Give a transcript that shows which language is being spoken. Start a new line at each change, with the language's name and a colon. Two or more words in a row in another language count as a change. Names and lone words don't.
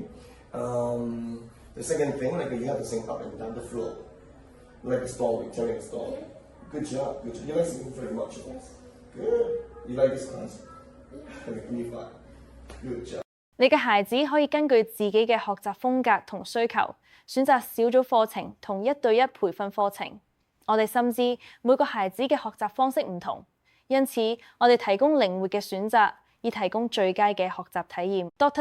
English: The second thing, like you have to sing up and down the floor, like a story, telling a story. Good job, good job. You like singing very much. Good. You like this class? Give me 5. Good job.
Cantonese: 你嘅孩子可以根據自己嘅學習風格同需求，選擇小組課程同1對1培訓課程。我哋深知每個孩子嘅學習方式唔同，因此我哋提供靈活嘅選擇，以提供最佳嘅學習體驗。Dr.